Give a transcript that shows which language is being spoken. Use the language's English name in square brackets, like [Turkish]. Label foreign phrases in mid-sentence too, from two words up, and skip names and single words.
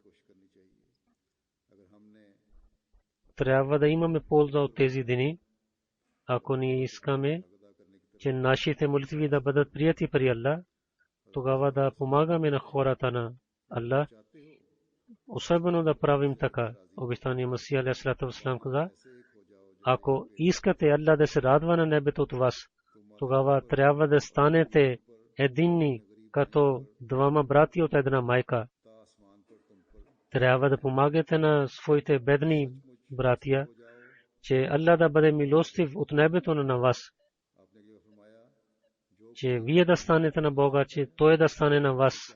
[Bulgarian] Трябва да имаме полза от тези дни, ако ние искаме, че нашите молитви да бъдат прияти при Аллах, тогава да помагаме на хората на Аллах, особено да правим така. Обещания Масия [Arabic] عليه الصلاة والسلام [Bulgarian] каза, ако искате Аллах да се радва на небето от вас, тогава трябва да станете единни като двама брати от една майка. Трябва да помагате на своите бедни братия, че Аллах да бъде милостив от небето на вас, че вие да станете на Бога, че Той да стане на вас.